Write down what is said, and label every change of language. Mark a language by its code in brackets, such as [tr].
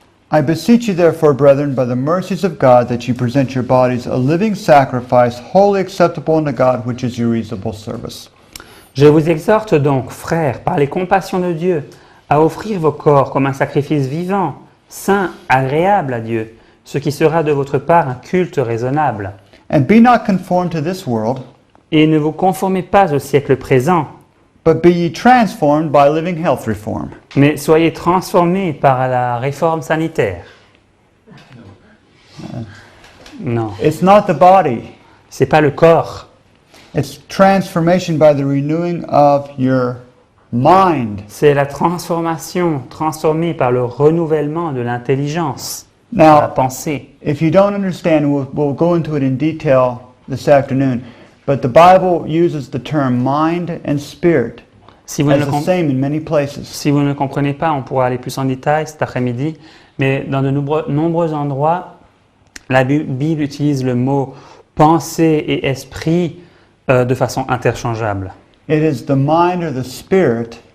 [en] I beseech you therefore, brethren, by the mercies of God, that you present your bodies a living sacrifice, wholly acceptable unto God, which is your reasonable service. [fr] Je vous exhorte donc, frères, par les compassions de Dieu, à offrir vos corps comme un sacrifice vivant, saint, agréable à Dieu, ce qui sera de votre part un culte raisonnable. [en] And be not conformed to this world, [fr] Et ne vous conformez pas au siècle présent, [en] but be ye transformed by living health reform. [fr] mais soyez transformés par la réforme sanitaire. Non, [en] It's not the body. [fr] c'est pas le corps, [en] It's transformation by the renewing of your mind. [fr] c'est la transformation, transformée par le renouvellement de l'intelligence, de la [en] Now, [fr] pensée. [en] if you don't understand, we'll go into it in detail this afternoon, but the Bible uses the term mind and spirit [fr] Si vous ne [en] as [fr] le [en] the [fr] com- [en] same in many places. [fr] Si vous ne comprenez pas, on pourra aller plus en détail cet après-midi, mais dans de nombreux endroits, la Bible utilise le mot pensée et esprit de façon interchangeable. [en] It is the mind or the spirit